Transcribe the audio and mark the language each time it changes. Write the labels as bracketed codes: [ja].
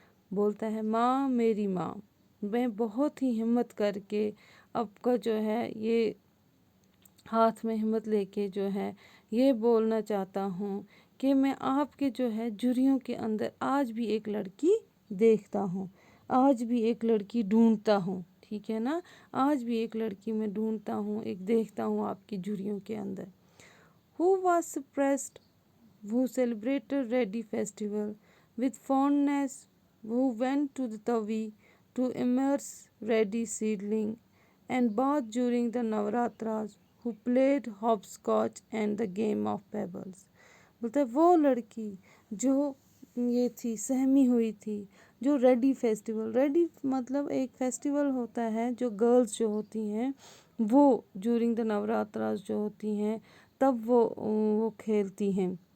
[ur] بولتا ہے ماں, میری ماں, میں بہت ہی ہمت کر کے آپ کا جو ہے یہ ہاتھ میں ہمت لے کے جو ہے یہ بولنا چاہتا ہوں کہ میں آپ کے جو ہے جریوں کے اندر آج بھی ایک لڑکی دیکھتا ہوں, آج بھی ایک لڑکی ڈھونڈتا ہوں. ٹھیک ہے نا, آج بھی ایک لڑکی میں ڈھونڈتا ہوں, ایک دیکھتا ہوں آپ کی جریوں کے اندر. [en] Who was suppressed, who celebrated Reddy festival with fondness, who went to the Tavi to immerse Reddy seedling and bathed during the Navaratras, who played hopscotch and the game of pebbles. [ur] بولتا ہے وہ لڑکی جو یہ تھی سہمی ہوئی تھی, جو ریڈی فیسٹیول, ریڈی مطلب ایک فیسٹیول ہوتا ہے جو گرلز جو ہوتی ہیں وہ [en] during the Navratras [ur] جو ہوتی ہیں تب وہ کھیلتی ہیں.